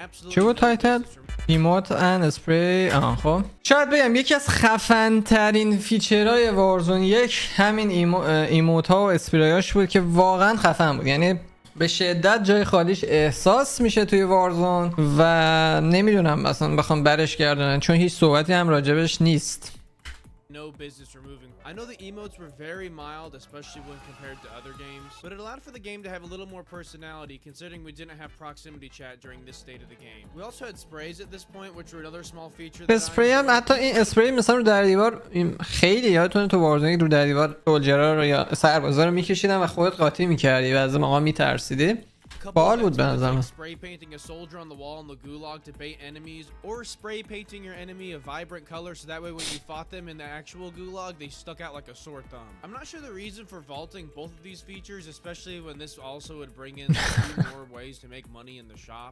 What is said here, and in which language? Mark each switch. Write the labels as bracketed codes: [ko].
[fa] چی بود تایتل؟ ایموت ان اسپری. خب شاید بگم یکی از خفن ترین فیچرهای وارزون یک همین ایموت ها و اسپریاش بود که واقعا خفن بود، یعنی به شدت جای خالیش احساس میشه توی وارزون و نمیدونم مثلا بخوام برش گردونن چون هیچ صحبتی هم راجبش نیست. [en] No business removing. I know the emotes were very mild, especially when compared to other games, but it allowed for the game to have a little more personality considering we didn't have proximity chat during this state of the game. We also had sprays at this point, which were another small feature. [fa] اسپری هم حتی این اسپری مثلا رو در دیوار خیلی یادتونه تو وارزون رو در دیوار سولجرها رو یا سربازا رو میکشیدن و خودت قاطی میکردی و از موقع میترسیدی. باحال بود به نظرم. [en] Spray painting a soldier on the wall in the gulag to bait enemies, or spray painting your enemy a vibrant color so that way when you fought them in the actual gulag they stuck out like a sore thumb. I'm not sure the reason for vaulting both of these features, especially when this also would bring in more ways to make money in the shop.